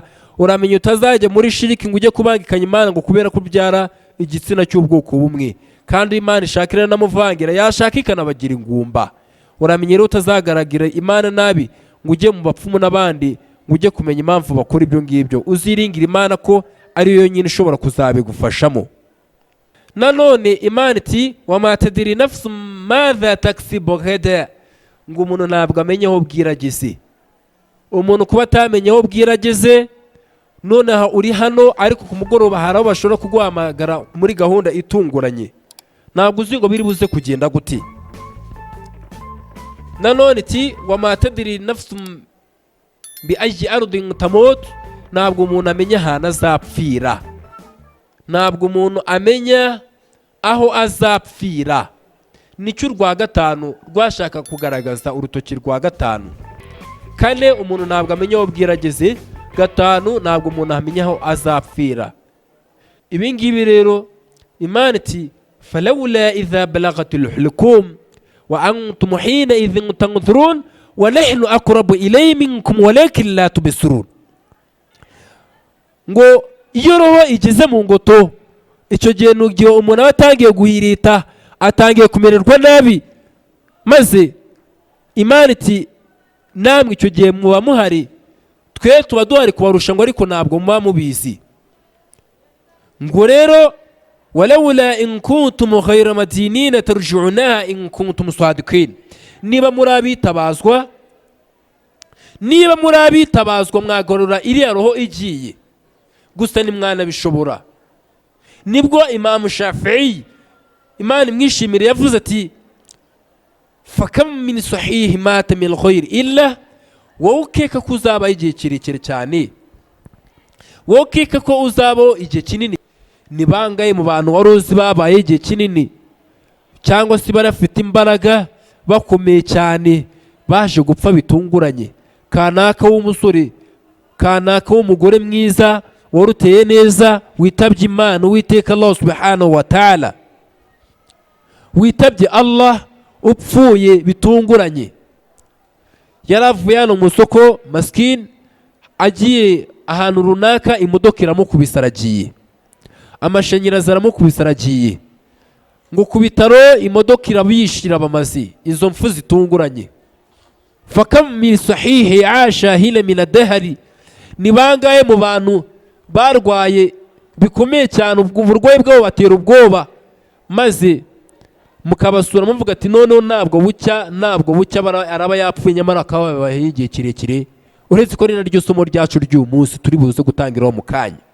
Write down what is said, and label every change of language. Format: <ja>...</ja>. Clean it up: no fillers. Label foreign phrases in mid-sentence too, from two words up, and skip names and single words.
<rw>Uramenya utazajya muri shiriki ngo ujye kubangikanya Imana ngo kubera ko byara igitsina cy'ubwoko bumwe, kandi Imana ishakira n'amuvangira, yashaka ikanabagira ingumba. Uramenya rero utazagaragira Imana nabi ngo ujye mu bapfumu n'abandi ngo ujye kumenya impamvu bakora ibyo ngibyo. Uziringira Imana ko ari yo nyine ishobora kuzabigufashamo. Nanone Imana iti</rw> <ar>وما تدري نفس ماذا تكسب غدا,</ar> <rw>ngo umuntu ntabwo amenye aho bwirageze. Umuntu kuba atamenye aho bwirageze, noneho uri hano ariko ku mugoroba hari aho bashobora kuguhamagara muri gahunda itunguranye, ntabwo uzi ngo biri buze kugenda gute. Nanone iti</rw> <ar>وما تدري نفس بأي أرض تموت,</ar> <rw>ntabwo umuntu amenya ahantu azapfira, ntabwo umuntu amenya aho azapfira. Nicyo urwa gatanu rwashaka kugaragaza, urutoki rwa gatanu. Kane, umuntu ntabwo amenya aho bwirageze. Gatanu, ntabwo umuntu amenya aho azapfira. Ibi ngibi rero Imana iti</rw> <ar>فلولا إذا بلغت الحلقوم وأنتم حينئذ تنظرون ونحن أقرب إليه منكم ولكن لا تبصرون.</ar> <rw>Ngo iyo roho igeze mu ngoto, icyo gihe nugiye umuntu atangiye guhirita, atangiye kumererwa nabi, maze Imana iti namwe icyo gihe muba muhari, twe tuba duhari kubarusha, ngo ariko ntabwo muba mubizi. Ngo rero</rw> <ar>فلولا إن كنتم غير مدينين ترجعونها إن كنتم صادقين,</ar> <rw>niba muri abitabazwa mwagorora iriya roho igiye, gusa ni mwana bishobora. Nibwo Imam Shafi'i, Imana imwishimire, yavuze ati</rw> <ar>فكم من صحيح مات من غير علة,</ar> <rw>wowe ukeka ko uzaba igihe kirekire cyane, wowe ukeka ko uzaba igihe kinini. Ni bangaye mu bantu wari uzi babaye igihe kinini, cyangwa se barafite imbaraga, bakomeye cyane, baje gupfa bitunguranye? Kanaka w'umusore, kanaka w'umugore mwiza, wari uteye neza, witabye Imana, Uwiteka</rw> <ar>الله سبحانه وتعالى,</ar> <rw>witabye Allah upfuye bitunguranye. Yaravuye hano mu soko maskini, agiye ahantu runaka, imodoka iramukubise aragiye, amashanyarazi aramukubise aragiye, ngo ku bitaro imodoka irabishira bamazi. Izo mfu zitunguranye.</rw> <ar>فكم من صحيح عاش حينا من الدهر,</ar> <rw>ni bangaye mu bantu barwaye bikomeye cyane, uburwayi bwabo batera ubwoba, maze mukabasura muvuga ati noneho ntabwo bucya araba yapfuye, nyamara akaba yabaye igihe kirekire. Uretse ko ari naryo somo ryacu ry'uyu munsi turi buze gutangiraho mu kanya.</rw>